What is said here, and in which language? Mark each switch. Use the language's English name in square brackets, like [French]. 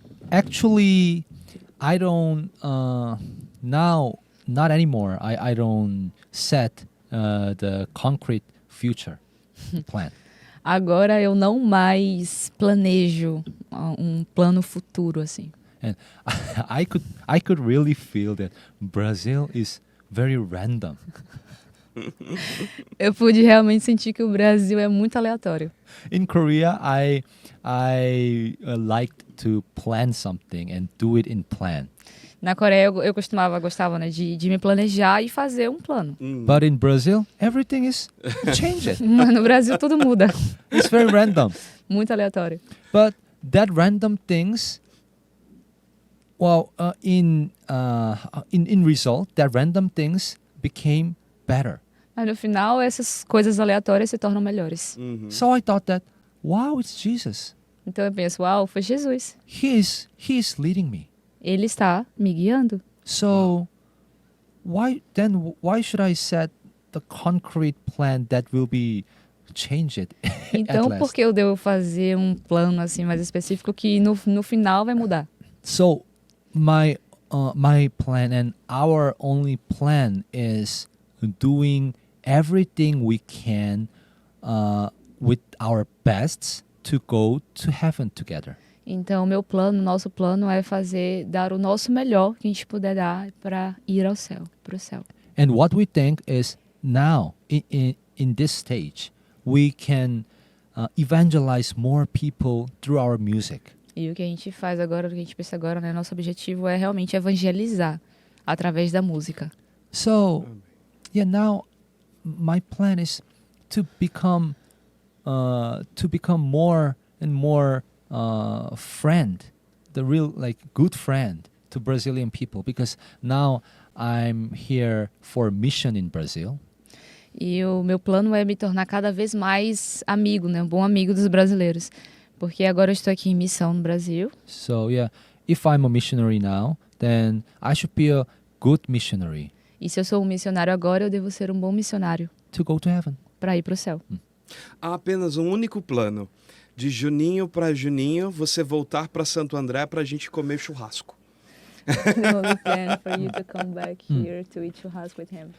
[English] Actually, I don't now, not anymore. I don't set the concrete future plan. [Portuguese] Agora eu não mais planejo um plano futuro, assim. [English] And I could really feel that Brazil is very random. [Portuguese] Eu pude realmente sentir que o Brasil é muito aleatório. [English] In Korea, I liked to plan something and do it in plan. [Portuguese] Na Coreia eu gostava, né, de me planejar e fazer um plano. [English] But in Brazil, everything is changed. [Portuguese] Mas no Brasil tudo muda. [English] It's very random. [Portuguese] Muito aleatório. [English] But that random things, well, in result, that random things became better. [Portuguese] Mas no final essas coisas aleatórias se tornam melhores. [English] So I thought that, wow, it's Jesus. [Portuguese] Então eu penso, uau, foi Jesus. [English] He is leading me. [Portuguese] Ele está me guiando. [English] So why should I set the concrete plan that will be changed [Portuguese] Então [English] at last? [Portuguese] por que eu devo fazer um plano assim mais específico que no final vai mudar? [English] So my plan and our only plan is doing everything we can with our bests to go to heaven together. [Portuguese] Então nosso plano é dar o nosso melhor que a gente puder dar para ir ao céu, para o céu. [English] And what we think is now in this stage we can evangelize more people through our music. [Portuguese] E o que a gente faz agora, o que a gente pensa agora, né? Nosso objetivo é realmente evangelizar através da música. [English] So, yeah, now my plan is to become more and more friend, the real good friend to Brazilian people, because now I'm here for mission in Brazil. [Portuguese] E o meu plano é me tornar cada vez mais amigo, né? Um bom amigo dos brasileiros. Porque agora eu estou aqui em missão no Brasil. [English] So yeah, if I'm a missionary now, then I should be a good missionary [Portuguese] E se eu sou um missionário agora, eu devo ser um bom missionário [English] to go to heaven. [Portuguese] para ir para o céu. Há apenas um único plano. De juninho para juninho, você voltar para Santo André para a gente comer churrasco. [English] The only plan for you to come back here to eat churrasco with him.